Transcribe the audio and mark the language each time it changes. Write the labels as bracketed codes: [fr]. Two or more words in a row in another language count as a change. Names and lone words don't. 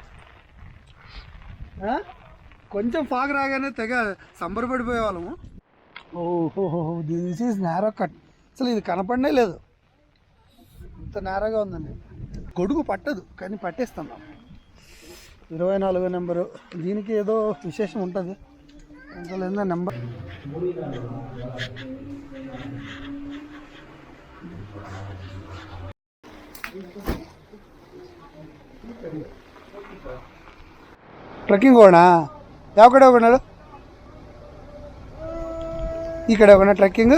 [te] కొంచెం ఫాగ్ రాగానే తెగ సంబరపడిపోయే వాళ్ళము. [en] ఓహో, this is narrow cut. [te] అసలు ఇది కనపడనే లేదు, ఇంత నేరగా ఉందండి. గొడుగు పట్టదు కానీ పట్టేస్తాం. 24 నెంబరు. దీనికి ఏదో విశేషం ఉంటుంది, అందులో ఏందో నెంబర్. [kn] ಟ್ರೆಕ್ಕಿಂಗ್ ಹೋಗೋಣ. ಯಾವ ಕಡೆ ಹೋಗೋಣ? ಈ ಕಡೆ ಹೋಗೋಣ ಟ್ರೆಕ್ಕಿಂಗ್.